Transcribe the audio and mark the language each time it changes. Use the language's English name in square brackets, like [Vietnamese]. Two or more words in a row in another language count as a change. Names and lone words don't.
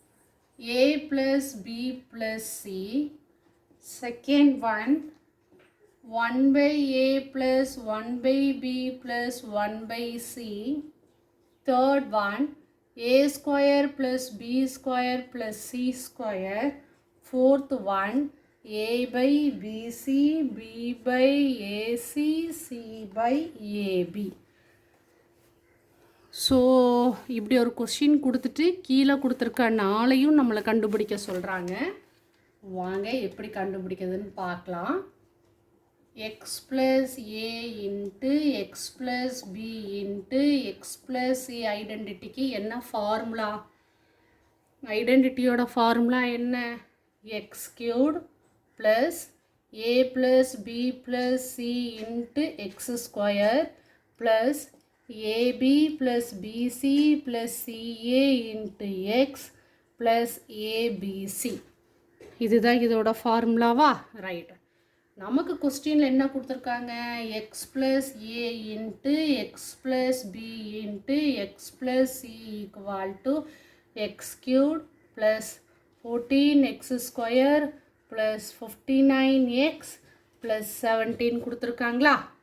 [English] a plus b plus c, second one 1 by A plus 1 by B plus 1 by C. Third one, A square plus B square plus C square. Fourth one, A by BC, B by AC, C by AB. [Tamil] ஸோ இப்படி ஒரு கொஸ்டின் கொடுத்துட்டு கீழே கொடுத்துருக்க நாளையும் நம்மளை கண்டுபிடிக்க சொல்கிறாங்க. வாங்க எப்படி கண்டுபிடிக்கிறதுன்னு பார்க்கலாம். [English] x plus a into x plus b into x plus c [Tamil] ஐடென்டிட்டிக்கு என்ன ஃபார்முலா? ஐடென்டிட்டியோட ஃபார்முலா என்ன? [English] x cubed plus a plus b plus c into x square plus ab plus bc plus ca into x plus abc. [Tamil] இதுதான் இதோட ஃபார்முலாவா? ரைட். நமக்கு கொஸ்டினில் என்ன கொடுத்துருக்காங்க? [English] x plus a into x plus b into x plus c equal to x cube plus 14x square plus 59x plus 17 [Tamil] கொடுத்துருக்காங்களா?